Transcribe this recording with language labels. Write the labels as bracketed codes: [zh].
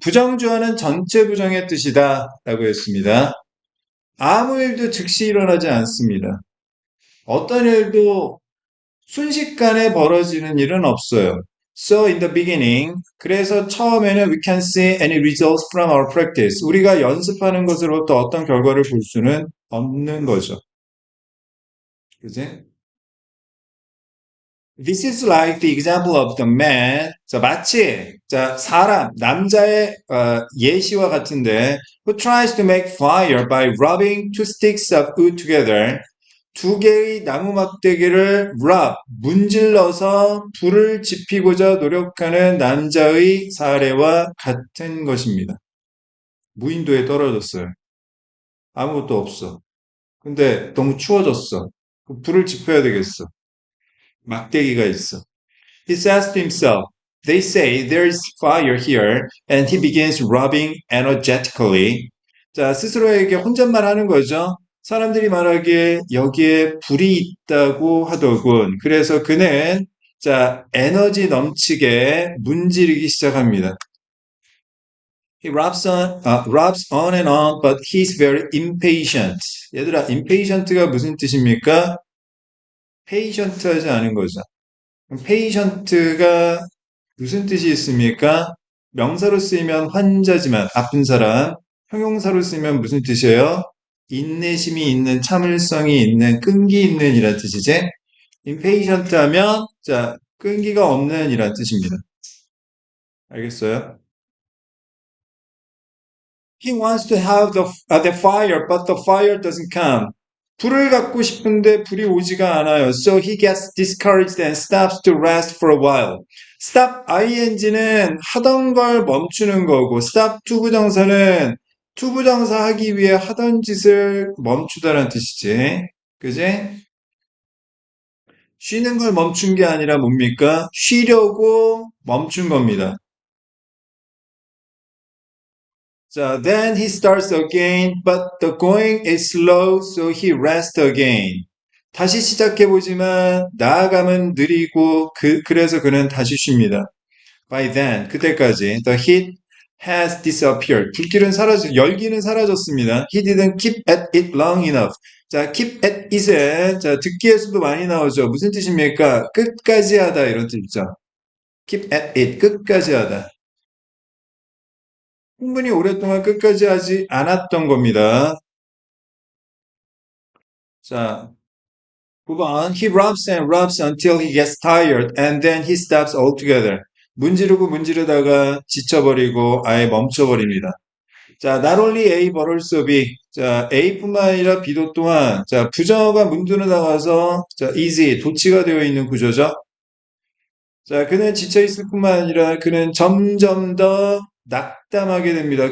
[ko] 부정주어는 전체 부정의 뜻이다. 라고 했습니다. 아무 일도 즉시 일어나지 않습니다. 어떤 일도 순식간에 벌어지는 일은 없어요. [en] So in the beginning, [ko] 그래서 처음에는 [en] we can see any results from our practice. [ko] 우리가 연습하는 것으로부터 어떤 결과를 볼 수는 없는 거죠. 그지? [en] This is like the example of the man. [ko] 자, 마치, 자, 사람, 남자의 예시와 같은데, [en] who tries to make fire by rubbing two sticks of wood together. [ko] 두 개의 나무 막대기를 문질러서 불을 지피고자 노력하는 남자의 사례와 같은 것입니다. 무인도에 떨어졌어요. 아무것도 없어. 근데 너무 추워졌어. 불을 지펴야 되겠어. 막대기가 있어. [en] He says to himself, they say there's fire here, and he begins rubbing energetically. [ko] 자, 스스로에게 혼잣말 하는 거죠. 사람들이 말하기에 여기에 불이 있다고 하더군. 그래서 그는 자, 에너지 넘치게 문지르기 시작합니다. [en] He rubs on and on, but he's very impatient. [ko] 얘들아, impatient가 무슨 뜻입니까? patient 하지 않은 거죠. patient가 무슨 뜻이 있습니까? 명사로 쓰이면 환자지만 아픈 사람, 형용사로 쓰이면 무슨 뜻이에요? 인내심이 있는, 참을성이 있는, 끈기 있는 이란 뜻이지. impatient 하면 자, 끈기가 없는 이란 뜻입니다. 알겠어요? [en] He wants to have the fire, but the fire doesn't come. [ko] 불을 갖고 싶은데 불이 오지가 않아요. [en] So he gets discouraged and stops to rest for a while. [ko] stop ing는 하던 걸 멈추는 거고 stop 투부정사는 투부정사 하기 위해 하던 짓을 멈추다라는 뜻이지. 그지? 쉬는 걸 멈춘 게 아니라 뭡니까? 쉬려고 멈춘 겁니다. [en] 자, then he starts again, but the going is slow, so he rests again. [ko] 다시 시작해보지만 나아감은 느리고 그래서 그는 다시 쉽니다. [en] By then, [ko] 그때까지 [en] the heat has disappeared. [ko] 불길은 열기는 사라졌습니다. [en] He didn't keep at it long enough. [ko] 자, keep at it은 자, 듣기에서도 많이 나오죠. 무슨 뜻입니까? 끝까지 하다 이런 뜻이죠. [en] keep at it, [ko] 끝까지 하다. 충분히 오랫동안 끝까지 하지 않았던 겁니다. 자, 9번. [en] He rubs and rubs until he gets tired and then he stops altogether. [ko] 문지르고 문지르다가 지쳐버리고 아예 멈춰버립니다. [en] 자, not only A but also B. [ko] 자, A뿐만 아니라 B도 또한 자, 부정어가 문두로 나가서 자, easy, 도치가 되어 있는 구조죠. 자, 그는 지쳐있을 뿐만 아니라 그는 점점 더 낙담하게 됩니다.